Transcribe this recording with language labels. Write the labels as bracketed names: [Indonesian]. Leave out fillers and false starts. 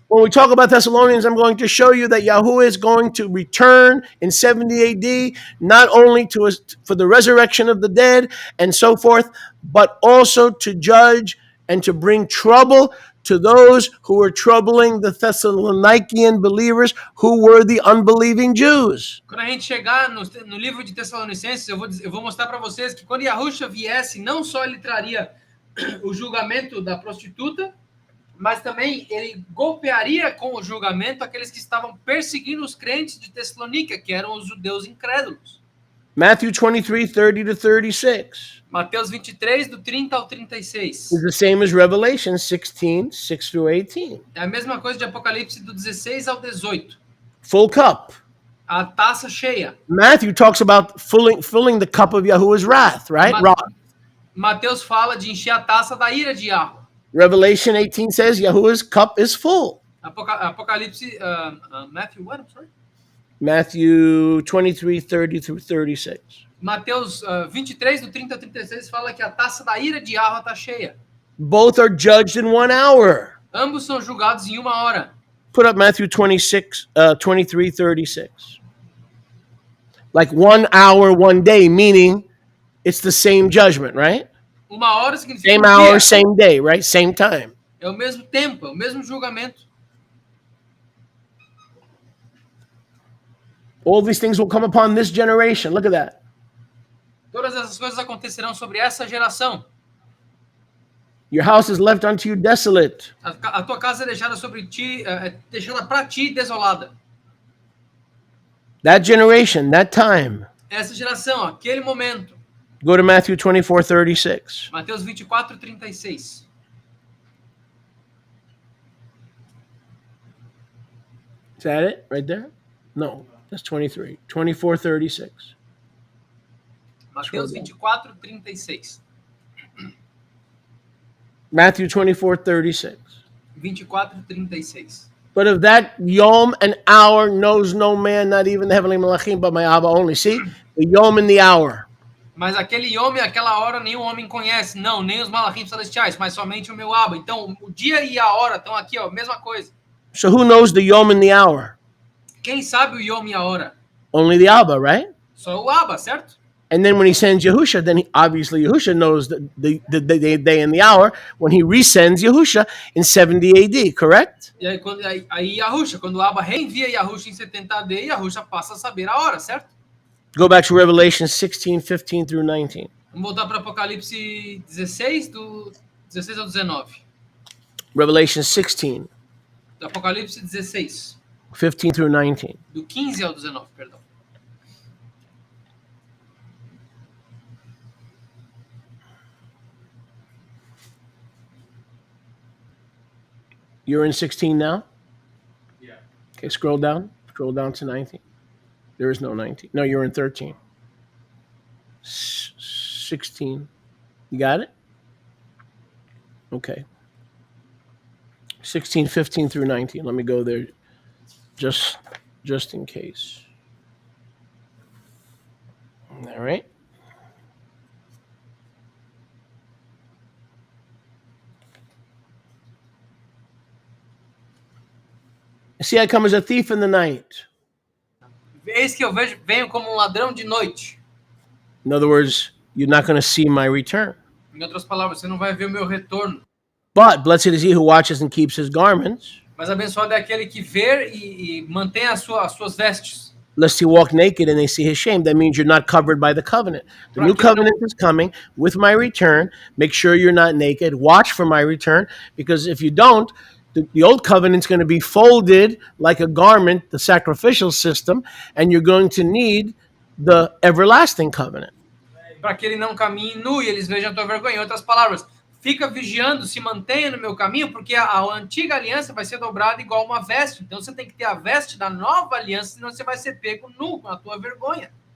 [English] When we talk about Thessalonians, I'm going to show you that Yahuwah is going to return in 70 AD, not only for the resurrection of the dead and so forth, but also to judge and to bring trouble to those who were troubling the Thessalonican believers who were the unbelieving Jews. [Portuguese] Quando a gente chegar no livro de Tessalonicenses, eu vou mostrar para vocês que quando Yahushua viesse, não só ele traria o julgamento da prostituta, mas também ele golpearia com o julgamento aqueles que estavam perseguindo os crentes de Tessalônica, que eram os judeus incrédulos. [English] Matthew 23, 30 to 36 [Portuguese] Mateus 23, do 30 ao 36. [English] is the same as Revelation 16, 6 through 18. [Portuguese] É a mesma coisa de Apocalipse do 16 ao 18. [English] Full cup. [Portuguese] A taça cheia. [English] Matthew talks about filling the cup of Yahuwah's wrath, right? [Portuguese] Mateus fala de encher a taça da ira de Yahweh. [English] Revelation 18 says Yahuwah's cup is full. Apocalipse, Matthew, what? I'm sorry. Matthew 23, 30 through 36. [Portuguese] Mateus 23, do 30 ao 36, fala que a taça da ira de Yahweh está cheia. [English] Both are judged in 1 hour. [Portuguese] Ambos são julgados em 1 hora. [English] Put up Matthew 26, 23, 36. Like 1 hour, 1 day, meaning it's the same judgment, right? [Portuguese] 1 hora significa [English] Same [Portuguese] dia. [English] hour, same day, right? Same time. [Portuguese] É o mesmo tempo, é o mesmo julgamento. [English] All these things will come upon this generation. Look at that. [Portuguese] Todas essas coisas acontecerão sobre essa geração. [English] Your house is left unto you desolate. [Portuguese] A tua casa é deixada sobre ti, deixada para ti desolada. [English] That generation, that time. [Portuguese] Essa geração, aquele momento. [English] Go to Matthew 24, 36. [Portuguese] Mateus 24, 36. [English] Is that it right there? No, that's 23. 24, 36. [Portuguese] Mateus 24, 36. [English] Matthew 24, 36. 24, 36. But of that yom and hour knows no man, not even the heavenly malachim, but my Abba only. See? The yom and the hour. [Portuguese] Mas aquele homem, aquela hora, nenhum homem conhece. Não, nem os malachim celestiais, mas somente o meu Abba. Então, o dia e a hora estão aqui, ó, mesma coisa. [English] So who knows the yom and the hour? [Portuguese] Quem sabe o yom e a hora? [English] Only the Abba, right? [Portuguese] Só o Abba, certo? [English] And then when he sends Yahusha, then obviously Yahusha knows the day and the hour when he resends Yahusha in 70 AD, correct? [Portuguese] E aí Yahusha, quando o Abba reenvia Yahusha em 70 AD, Yahusha passa a saber a hora, certo? [English] Go back to Revelation 16, 15 through 19. [Portuguese] Vamos voltar para Apocalipse 16, do 16 ao 19. [English] Revelation 16, [Portuguese] Do Apocalipse 16, [English] 15 through 19. [Portuguese] do 15 ao 19, perdão. [English] You're in 16 now? Yeah. Okay, scroll down. Scroll down to 19. There is no 19. No, you're in 13. 16. You got it? Okay. 16, 15 through 19. Let me go there just in case. All right. See, I come as a thief in the night. [Portuguese] Eis que eu venho como ladrão de noite. [English] In other words, you're not going to see my return. [Portuguese] Em outras palavras, você não vai ver o meu retorno. [English] But blessed is he who watches and keeps his garments, [Portuguese] Mas abençoado é aquele que vê e mantém as suas vestes. [English] lest he walk naked and they see his shame. That means you're not covered by the covenant. The new covenant is coming with my return. Make sure you're not naked. Watch for my return, because if you don't, the old covenant's going to be folded like a garment, the sacrificial system, and you're going to need the everlasting covenant. [Portuguese] Para que ele não caminhe nu e eles vejam a tua vergonha. Em outras palavras, fica vigiando, se mantenha no meu caminho, porque a antiga aliança vai ser dobrada igual uma veste. Então você tem que ter a veste da nova aliança, senão você vai ser pego nu com a tua vergonha.